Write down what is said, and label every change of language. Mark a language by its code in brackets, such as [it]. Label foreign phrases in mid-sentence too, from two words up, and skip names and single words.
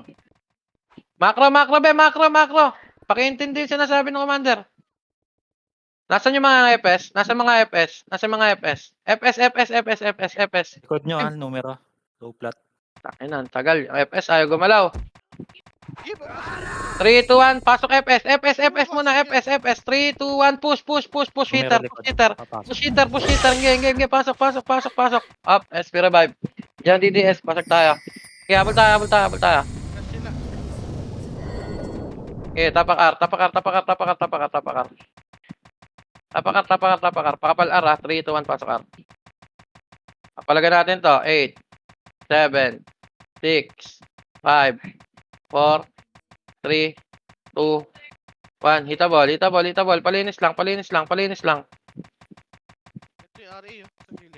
[tl] Macro, macro, be, macro, macro. Pakiintindi yung sinasabi ng commander. Nasaan yung mga FS? Nasa mga FS? Nasa mga FS? FS, FS, FS, FS, FS. Likod nyo, numero. Low flat. Takin na, tagal. Yung FS ayaw gumalaw. [en] Give up. [tl] 3, 2, 1, pasok FS. FS, FS muna. FS, FS. 3, 2, 1, [en] push, push, push, push hitter, [tl] Numero [en] push [tl] likod. [en] hitter. [tl] Papasok. [en] Push hitter, push hitter. [tl] Game, pasok, pasok, pasok, pasok. Up, [en] SP revive. [tl] Diyan DDS, pasok tayo. Okay, habol tayo, habol tayo, habol tayo. Flash sila. Okay, tapak R, tapak R, tapak R, tapak R, tapak R, tapak R. Tapak R, tapak R, tapak R. Pakapal R, 3, 2, 1, pasok R. Palagan natin to. 8, 7, 6, 5, 4, 3, 2, 1. Hitabol, hitabol, hitabol. Palinis lang, palinis lang, palinis lang. Ito yung RE oh. Sa gilid.